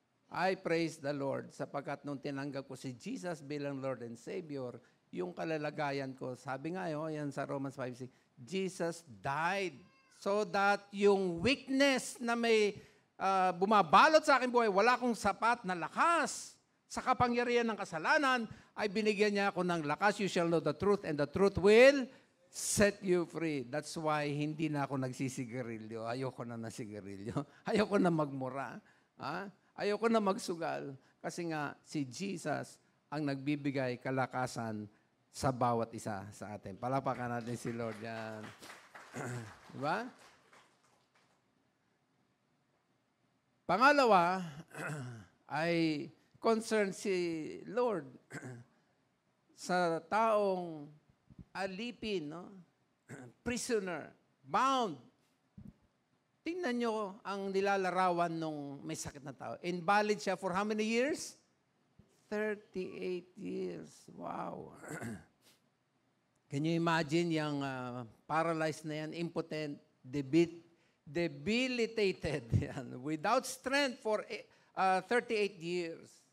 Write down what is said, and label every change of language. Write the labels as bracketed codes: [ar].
[en] I praise the Lord [tl] sapagkat nung tinanggap ko si Jesus bilang [en] Lord and Savior, [tl] yung kalalagayan ko, sabi nga yan sa Romans 5:6, [en] Jesus died so that [tl] yung weakness na may bumabalot sa aking buhay, wala akong sapat na lakas sa kapangyarihan ng kasalanan, ay binigyan niya ako ng lakas. [en] You shall know the truth and the truth will set you free. That's why [tl] hindi na ako nagsisigarilyo. Ayoko na nasigarilyo. Ayoko na magmura. Ayoko na magsugal. Kasi nga, si Jesus ang nagbibigay kalakasan sa bawat isa sa atin. Palapakan natin si Lord yan. Diba? Pangalawa, ay concern si Lord sa taong alipin, no? Prisoner, bound. Tingnan nyo ang nilalarawan nung may sakit na tao. [en] Invalid siya for how many years? 38 years. Wow. Can you imagine yung paralyzed na yan, impotent, debilitated yan, without strength for 38 years.